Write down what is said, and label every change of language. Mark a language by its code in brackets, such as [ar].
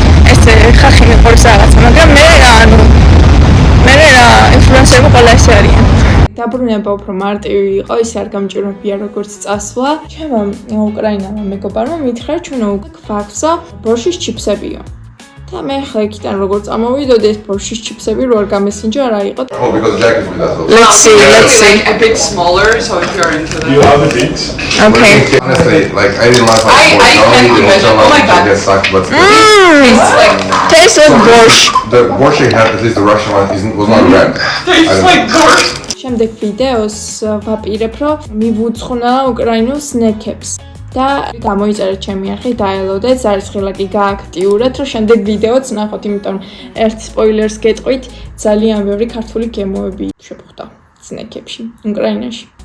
[ka] ეს ხალხი მეყურებს რაღაცა, მაგრამ მე რა ინფლუენსერები ყველა ესე არიან. დაბრუნება უფრო მარტივი იყო, ის არ გამჭირვებია როგორც წასვლა. ჩემო უკრაინელმა მეგობარმა მითხრა, ჩვენ გვაქვს ბორშის ჩიფსებიო. და მე ხა იქიდან როგორ წამოვიდოდი ეს ბორშის ჩიფსები რო არ გამესინჯა რა იყო. [en] Oh, because Jack is with us. Let's see. Like a bit smaller, so if you're into that. You have a bit. Okay. Honestly, like I didn't like I can't imagine. Oh my God. Get sucked, but It's like Taste of borscht. the borscht I had, at least the Russian one, was not red. tastes like borscht. [ka] შემდეგ ვიდეოს ვაპირებ, რომ მივუძღვნა უკრაინულ სნეკებს. და გამოიწერეთ ჩემი არხი, დაელოდეთ, ზარისხილაკი გააქტიურეთ, რომ შემდეგ ვიდეოც ნახოთ, იმიტომ ერთ სპოილერს გეტყვით, ძალიან ბევრი ქართული გემოები შეხვდა სნექებში, უკრაინაში.